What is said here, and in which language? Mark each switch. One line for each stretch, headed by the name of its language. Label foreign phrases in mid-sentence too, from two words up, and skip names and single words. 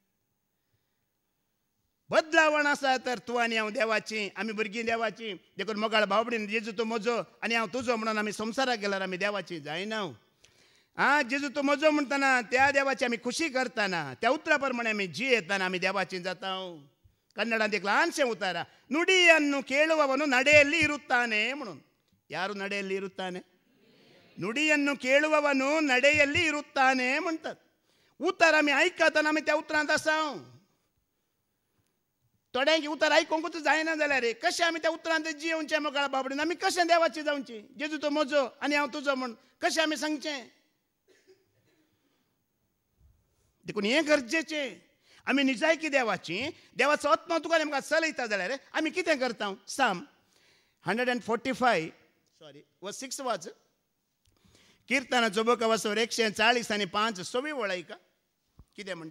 Konkani: बदलावण आसा तर तूं आनी हांव देवाची आमी भुरगीं देवाची देखून मोगाळ भाव भयण जेजू तूं म्हजो आनी हांव तुजो म्हणून आमी संवसाराक गेल्यार आमी देवाची जायना जेजू तो म्हजो म्हणटाना त्या देवाची आमी खुशी करताना त्या उतरा प्रमाणे आमी जी येताना आमी देवाची जाता कन्नडांत एक ल्हानशें उतारा
Kannada: ನುಡಿಯನ್ನು ಕೇಳುವವನು ನಡೆಯಲ್ಲಿ ಇರುತ್ತಾನೆ
Konkani: म्हणून
Kannada: ಯಾರು ನಡೆಯಲ್ಲಿ ಇರುತ್ತಾನೆ ನುಡಿಯನ್ನು ಕೇಳುವವನು ನಡೆಯಲ್ಲಿ ಇರುತ್ತಾನೆ
Konkani: म्हणतात उतार आमी आयकताना आमी त्या उतरांत आसा थोड्यांक उतार आयकूंकूच जायना जाल्यार कशें आमी त्या उतरांत जियोवचें मोकळ्या बाबडीन आमी कशें देवाची जावची जेजू तो म्हजो आनी हांव तुजो म्हण कशें आमी सांगचें देखून हें गरजेचें आमी निजायकी देवाची देवाचो आत्मा तुका आमकां चलयता जाल्यार आमी कितें करता साम 145 वर्स 6 वाच किर्तनाचो बुक वाचोर 140 आनी 5 सवी वळयका कितें म्हणटा